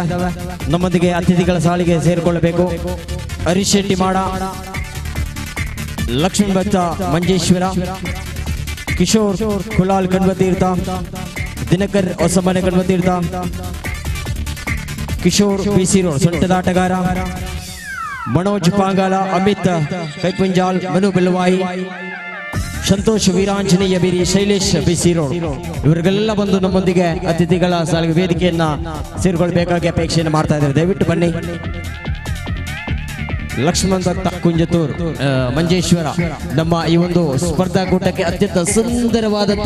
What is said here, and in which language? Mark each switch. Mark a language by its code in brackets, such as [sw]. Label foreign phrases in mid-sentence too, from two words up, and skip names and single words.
[kn] ನಮ್ಮೊಂದಿಗೆ ಅತಿಥಿಗಳ ಸಾಲಿಗೆ ಸೇರಿಕೊಳ್ಳಬೇಕು. ಹರೀಶ್ ಶೆಟ್ಟಿ ಮಾಡ, ಲಕ್ಷ್ಮೀ ಭಕ್ತ ಮಂಜೇಶ್ವರ, ಕಿಶೋರ್ ಕುಲಾಲ್ ಕಣ್ವತೀರ್ಥ, ದಿನಕರ್ ಹೊಸಮನೆ ಕಣ್ವತೀರ್ಥ, ಕಿಶೋರ್ ಬಿಸಿ ರೋಡ್ ಸೊಂಟದಾಟಗಾರ, मनोज पांगाल, अमित कैपुंजाल, मनु बिलवाई, ಸಂತೋಷ್ ವೀರಾಂಜನೇಯ ಬಿರಿ, ಶೈಲೇಶ್ ಬಿಸಿ ರೋಡ್ ಇವರಿಗೆಲ್ಲ ಬಂದು ನಮ್ಮೊಂದಿಗೆ ಅತಿಥಿಗಳ ಸಾಲಿಗೆ ವೇದಿಕೆಯನ್ನ ಸೇರಿಕೊಳ್ಳಬೇಕಾಗಿ ಅಪೇಕ್ಷೆಯನ್ನು ಮಾಡ್ತಾ ಇದ್ದಾರೆ. ದಯವಿಟ್ಟು ಬನ್ನಿ. ಲಕ್ಷ್ಮಣ್ ದತ್ತ ಕುಂಜತೂರ್ ಮಂಜೇಶ್ವರ ನಮ್ಮ ಈ ಒಂದು ಸ್ಪರ್ಧಾಕೂಟಕ್ಕೆ ಅತ್ಯಂತ ಸುಂದರವಾದಂತಹ